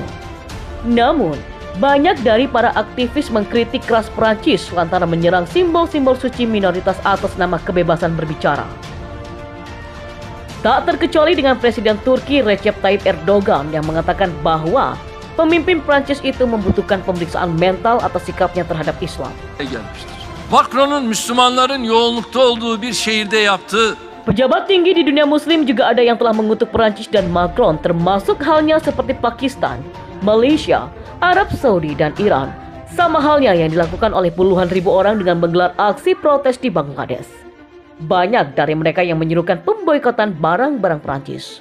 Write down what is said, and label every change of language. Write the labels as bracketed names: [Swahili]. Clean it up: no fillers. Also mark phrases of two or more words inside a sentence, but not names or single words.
[Indonesian] Namun, banyak dari para aktivis mengkritik keras Prancis lantaran menyerang simbol-simbol suci minoritas atas nama kebebasan berbicara. Tak terkecuali dengan Presiden Turki Recep Tayyip Erdogan yang mengatakan bahwa pemimpin Prancis itu membutuhkan pemeriksaan mental atas sikapnya terhadap Islam. [Turkish] Macron'un Müslümanların yoğunlukta olduğu bir şehirde yaptığı. [Indonesian] Pejabat tinggi di dunia muslim juga ada yang telah mengutuk Prancis dan Macron, termasuk halnya seperti Pakistan, Malaysia, Arab Saudi, dan Iran. Sama halnya yang dilakukan oleh puluhan ribu orang dengan menggelar aksi protes di Bangladesh. Banyak dari mereka yang menyerukan pemboikotan barang-barang Prancis.